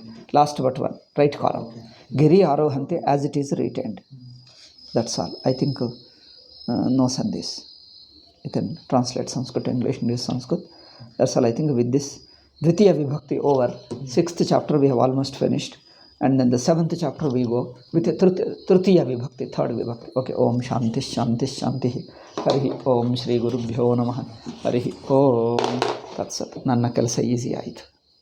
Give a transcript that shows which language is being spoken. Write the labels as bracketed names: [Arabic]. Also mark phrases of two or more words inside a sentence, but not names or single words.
[English] Last but one, right column. [Sanskrit] गिरि आरोहन्ति [English] as it is retained. That's all. I think no sandhis. You can translate Sanskrit to English, English Sanskrit. That's all. I think with this [Sanskrit] द्वितीया विभक्ति [English] over, 6th chapter we have almost finished. And then the 7th chapter we go with the [Sanskrit] तृतीया विभक्ति, [English] 3rd Vibhakti. [Sanskrit] Okay, ॐ शान्तिः शान्तिः शान्तिः। हरिः ॐ श्री गुरुभ्यो नमः. हरिः ॐ तत्सत्. [Kannada] ನನ್ನ ಕೆಲಸ easy ಆಯಿತು.